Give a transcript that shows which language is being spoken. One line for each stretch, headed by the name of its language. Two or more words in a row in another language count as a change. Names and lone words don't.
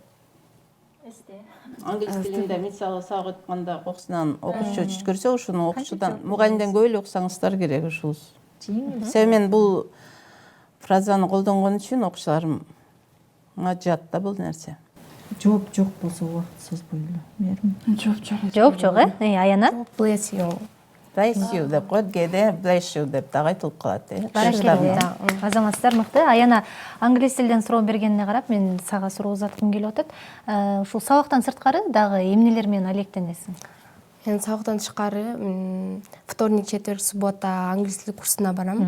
Kyrgyz: Англис тилинде мисалы сак өткөндө кокусунан окуучу түшкүрсө, ушуну окуучудан мугалимден көп эле уксаңыздар керек ушул. Себеби мен бул фразаны колдонгон үчүн окуучуларымга жат да бул нерсе. жооп жок болсо убакыт созбой эле. Мээрим. Жооп жок, Аяна?
English: Bless you. Bless you
Kyrgyz: деп коет, кээде
English: bless you
Kyrgyz: деп дагы айтылып калат. Баракелде. Азаматсыздар мыкты. Аяна англис тилден суроо бергенине карап, мен сага суроо узаткым келип атат. Ушул сабактан сырткары дагы эмнелер менен алектенесиң? Мен сабактан тышкары
Russian: вторник, четверг, суббота
Kyrgyz: англис тили курсуна барам.